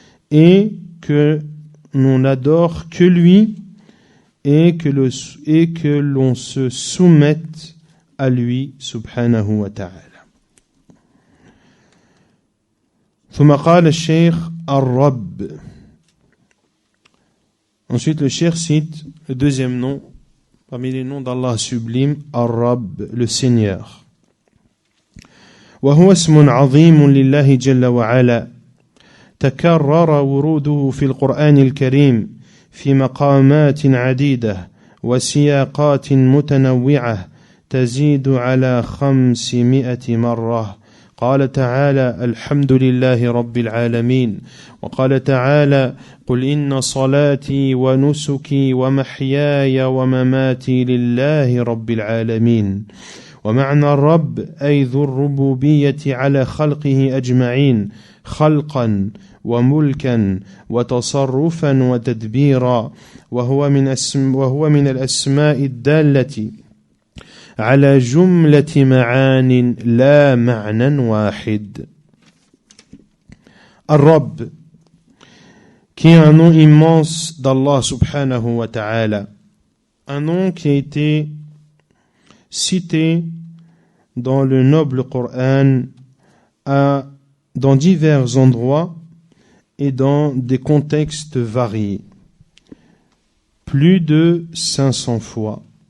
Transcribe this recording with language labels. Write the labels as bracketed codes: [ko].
[fr] et que l'on n'adore que lui, et que l'on se soumette à lui [ar] subhanahu wa ta'ala. ثم قال الشيخ الرب. [fr] Ensuite le cheikh cite le deuxième nom parmi les noms d'Allah sublime, Ar-Rabb, le Seigneur. [ar] وهو اسم عظيم لله جل وعلا تكرر وروده في القرآن الكريم في مقامات عديدة وسياقات متنوعة تزيد على 500 مرة. قال تعالى الحمد لله رب العالمين، وقال تعالى قل إن صلاتي ونسكي ومحياي ومماتي لله رب العالمين. ومعنى الرب أي ذو الربوبية على خلقه أجمعين خلقا وملكا وتصرفا وتدبيرا، وهو من الأسماء الدالة على جملة معان لا معنى واحد. [fr] Ar-Rabb, qui est un nom immense d'Allah [ar] subhanahu wa ta'ala, [fr] un nom qui a été cité dans le noble Coran dans divers endroits et dans des contextes variés, plus de 500 fois.